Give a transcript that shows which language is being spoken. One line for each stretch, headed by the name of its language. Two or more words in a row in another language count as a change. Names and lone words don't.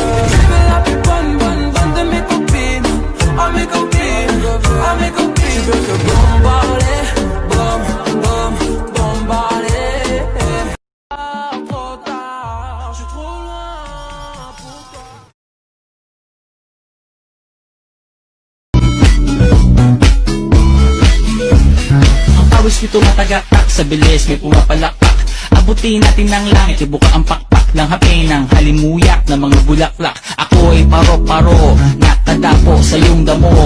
French: Tu es la plus bonne de mes copines, oh mes copines, oh mes copines. Je veux te bombarder, bombarder. Trop tard, je suis trop loin pour toi.
Filipino: Ang pawis nito matagakak, sa bilis may pumapalakpak. Abutin natin ng langit, ibuka ang pakpak ng hapin ng halimuyak ng mga bulaklak. Ako ay paro-paro, nakadapo sa iyong damo.